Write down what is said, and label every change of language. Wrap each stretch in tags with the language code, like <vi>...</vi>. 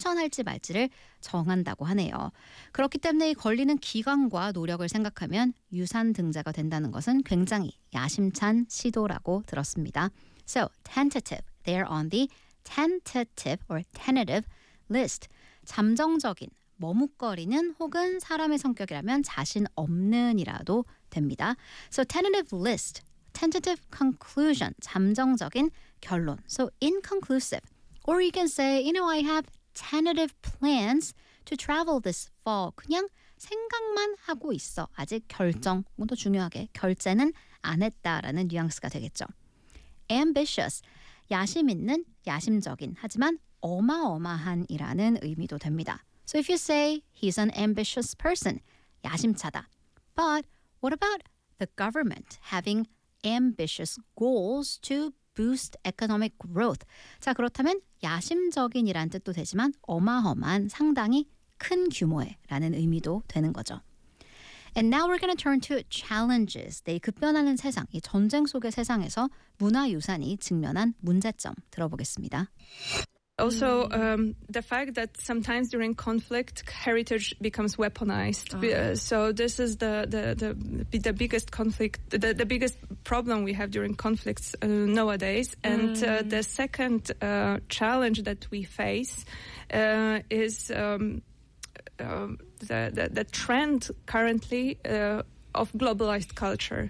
<ko>추천할지 말지를 정한다고 하네요. 그렇기 때문에 걸리는 기간과 노력을 생각하면 유산 등자가 된다는 것은 굉장히 야심찬 시도라고 들었습니다.</ko> <en>So, tentative. They are on the tentative or tentative list.</en> <ko>잠정적인, 머뭇거리는 혹은 사람의 성격이라면 자신 없는이라도 됩니다.</ko> <en>So, tentative list. Tentative conclusion.</en> <ko>잠정적인 결론.</ko> <en>So, inconclusive. Or you can say, you know, I have tentative plans to travel this fall.</en> <ko>그냥 생각만 하고 있어. 아직 결정, 뭐 더 중요하게 결제는 안 했다라는 뉘앙스가 되겠죠. Ambitious, 야심 있는, 야심적인, 하지만 어마어마한이라는 의미도 됩니다.</ko> <en>So if you say he's an ambitious person,</en> <ko>야심차다.</ko> <en>But what about the government having ambitious goals to boost economic growth?</en> <ko>자, 그렇다면 야심적인이란 뜻도 되지만 어마어마한, 상당히 큰 규모의라는 의미도 되는 거죠.</ko> <en>And now we're going to turn to challenges.</en> <ko>네, 급변하는 세상, 이 전쟁 속의 세상에서 문화유산이 직면한 문제점 들어보겠습니다.</ko> <en>Also, the fact that sometimes during conflict, heritage becomes weaponized. So this is the biggest conflict, the biggest problem we have during conflicts nowadays. And the second challenge that we face is the trend currently of globalized culture.</en>